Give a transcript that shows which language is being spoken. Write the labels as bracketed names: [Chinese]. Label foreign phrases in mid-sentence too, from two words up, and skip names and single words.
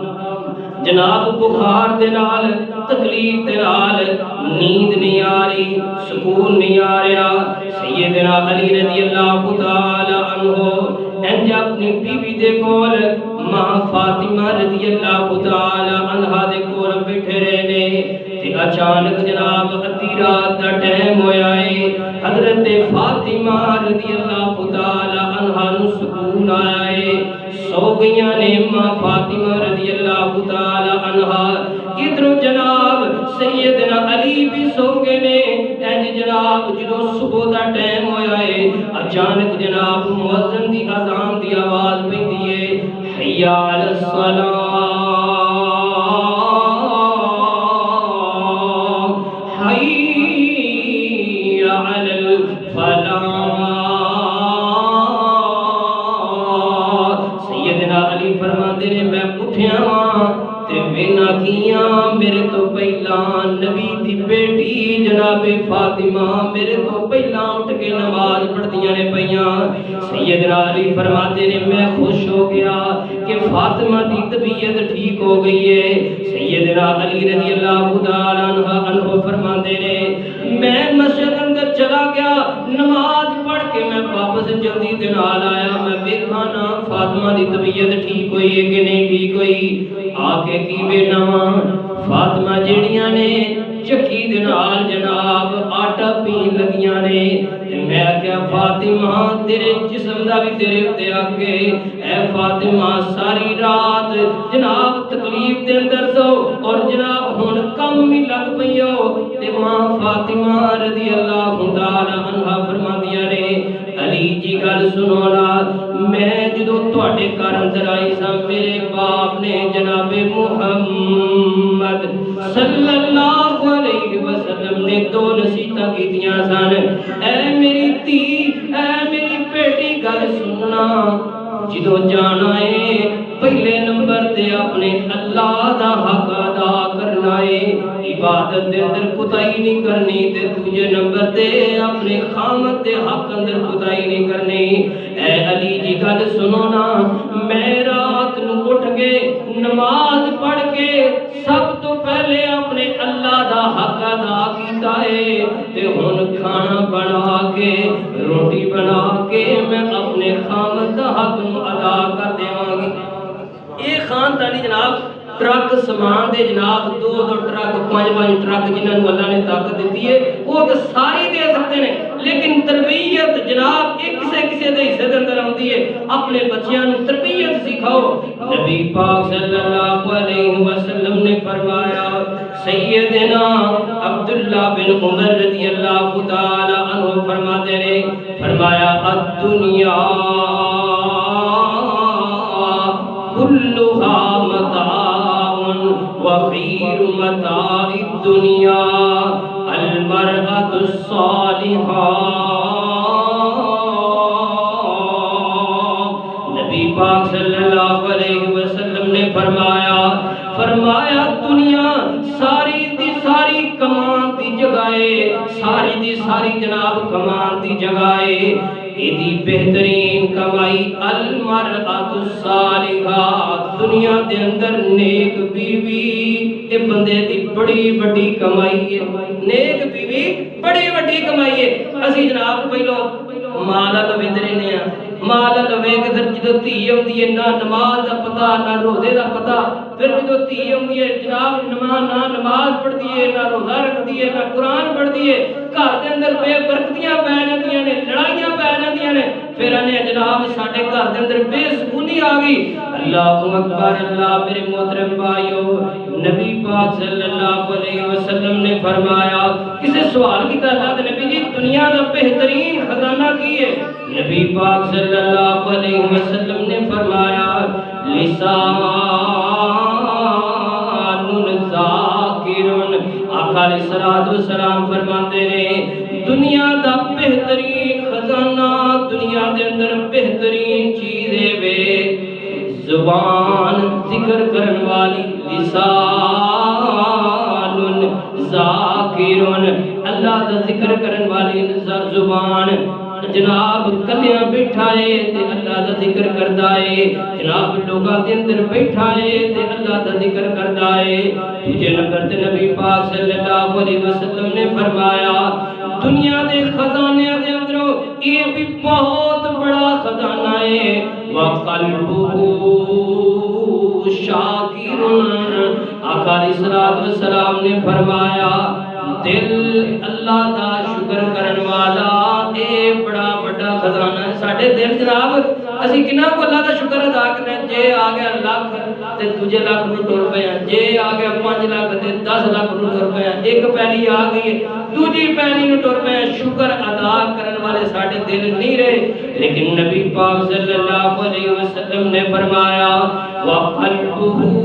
[Punjabi] جناب بخار دے نال تکلیف دے نال نیند نہیں آ رہی سکون نہیں آ رہا سیدنا علی [Arabic] رضی اللہ تعالی عنہ [Punjabi] انج اپنی بیوی دے کول ماں فاطمہ [Arabic] رضی اللہ تعالی عنہا [Punjabi] دے کول بیٹھے رہنے تے اچانک جناب ادھی رات دا ٹائم ہویا ہے حضرت فاطمہ [Arabic] رضی اللہ تعالی عنہا [Punjabi] نو سکون آیا ہے سو گئیاں نے ماں فاطمہ [Arabic] رضی اللہ تعالی عنہا [Punjabi] ادھر جناب سیدنا علی بھی سو گئے نے انج جناب جدو صبح دا ٹائم ہویا ہے اچانک جناب مؤذن دی اذان دی آواز پیندی ہے [Arabic] حی علی الصلاۃ حی علی الفلاح [Punjabi] سیدنا علی فرماتے نے میں اٹھیا ہاں تے وینا کیاں میرے تو پہلا نبی دی بیٹی جناب فاطمہ میرے تو پہلا اٹھ کے نماز پڑھدیاں نے پیاں سیدنا علی فرماتے نے میں خوش ہو گیا کہ فاطمہ دی طبیعت ٹھیک ہو گئی ہے سیدنا علی [Arabic] رضی اللہ تعالی عنہ [Punjabi] فرماتے نے میں مسجد اندر چلا گیا نماز پڑھ کے میں واپس جلدی دے نال آیا میں ویکھاں نا فاطمہ دی طبیعت ٹھیک ہوئی ہے کہ نہیں ٹھیک ہوئی آ کے کی بیٹا فاطمہ جیڑیاں نے ਚੱਕੀ ਦੇ ਨਾਲ ਜਨਾਬ ਆਟਾ ਪੀਣ ਲੱਗੀਆਂ ਨੇ ਤੇ ਮੈਂ ਕਿਹਾ ਫਾਤਿਮਾ ਤੇਰੇ ਜਿਸਮ ਦਾ ਵੀ ਤੇਰੇ ਉੱਤੇ ਅੱਗੇ ਐ ਫਾਤਿਮਾ ਸਾਰੀ ਰਾਤ ਜਨਾਬ ਤਕਲੀਫ ਦੇ ਅੰਦਰ ਸੋ ਔਰ ਜਨਾਬ ਹੁਣ ਕੰਮ ਵੀ ਲੱਗ ਪਈਓ ਤੇ ਮਾਂ ਫਾਤਿਮਾ [Arabic] رضی اللہ تعالی عنہا [Punjabi] فرماندیاں نے علی جی گل سنو نا میں جدو تواڈے گھر اندر آئی سا میرے باپ نے جناب محمد [Arabic] صلی اللہ علیہ وسلم [Punjabi] نے دو نصیحتاں کیتیاں سن اے میری دھی اے میری بیٹی گل سننا جدو جانا ہے پہلے نمبر تے اپنے اللہ دا حق ادا کرنا ہے عبادت دے اندر کوتاہی نہیں کرنی تے دوجے نمبر تے اپنے خامت دے حق اندر کوتاہی نہیں کرنی اے علی جی گل سنو نا میں رات نو اٹھ کے نماز پڑھ کے سب تو پہلے اپنے اللہ دا حق ادا کیتا ہے تے ہن کھانا بنا کے روٹی بنا کے میں اپنے خامت دا حق نو ادا کر دیواں گی یہ خاندانی جناب ٹرک سامان دے جناب دو ٹرک پانچ ٹرک جنہاں نوں اللہ نے طاقت دیتی ہے [Urdu] وہ تو ساری دے سکتے ہیں [Punjabi] لیکن تربیت جناب ایک کسے دے حصے دے اندر آتی ہے اپنے بچیاں نوں تربیت سکھاؤ نبی پاک [Arabic] صلی اللہ علیہ وسلم [Punjabi] نے فرمایا سیدنا عبداللہ بن عمر [Arabic] رضی اللہ تعالی عنہ [Urdu] فرماتے ہیں [Punjabi] فرمایا الدنیا [Arabic] كلها متاع وخير متاع الدنيا المرأة الصالحة [Punjabi] نبی پاک [Arabic] صلی اللہ علیہ وسلم [Punjabi] نے فرمایا دنیا ساری دی ساری کمان دی جگائے ساری دی ساری جناب کمان دی جگائے ایدی بہترین کمائی [Arabic] المرأۃ الصالحہ [Punjabi] دنیا دے اندر نیک بیوی اے بندے دی بڑی بڑی کمائی ہے نیک بیوی بڑی بڑی کمائی ہے اسی جناب پہلو مالا لویندرے نے مال لوے کے پھر جدو تھی ہوندی ہے نہ نماز دا پتہ نہ روزے دا پتہ پھر جدو تھی ہوندی ہے جناب نہ نماز پڑھدی ہے نہ روزہ رکھدی ہے نہ قرآن پڑھدی ہے گھر دے اندر بے برکتیاں پے جاندیاں نے لڑائیاں پے جاندیاں نے پھر انے جناب ساڈے گھر دے اندر بے سکونی آ گئی [Arabic] اللہ اکبر [Punjabi] اللہ میرے محترم بھائیو نبی پاک [Arabic] صلی اللہ علیہ وسلم [Punjabi] نے فرمایا کسے سوال کیتا اللہ دے نبی جی دنیا دا بہترین خزانہ کی ہے نبی پاک صلی اللہ علیہ وسلم نے فرمایا لسان ذاکر آقا [Arabic] علیہ الصلوۃ والسلام [Urdu] فرماتے ہیں [Punjabi] دنیا دا بہترین خزانہ دنیا دے اندر بہترین چیز ہے وے زبان ذکر کرن والی لسان ذاکر اللہ دا ذکر کرن والی زبان جناب کلیاں بیٹھا ہے تے اللہ دا ذکر کردا ہے جناب لوگاں دے اندر بیٹھا ہے تے اللہ دا ذکر کردا ہے تجھے نمبر تے نبی پاک [Arabic] صلی اللہ علیہ وسلم [Punjabi] نے فرمایا دنیا دے خزانے دے اندروں [Urdu] یہ بھی بہت بڑا خزانہ ہے [Punjabi] وقلبہ شاکر آقا [Arabic] علیہ الصلوۃ والسلام [Punjabi] نے فرمایا دل اللہ دا شکر کرن والا اے بڑا بڑا خزانہ ہے ساڈے دل جناب اسی کنا کو اللہ دا شکر ادا کرنے جے آ گیا لاکھ تے دوجے لاکھ نو ٹر پیا جے آ گیا 5 لاکھ تے 10 لاکھ نو ٹر پیا ایک پیلی آ گئی دوجی پیلی نو ٹر پیا شکر ادا کرن والے ساڈے دل نہیں رہے لیکن نبی پاک [Arabic] صلی اللہ علیہ وسلم [Punjabi] نے فرمایا وقلبہ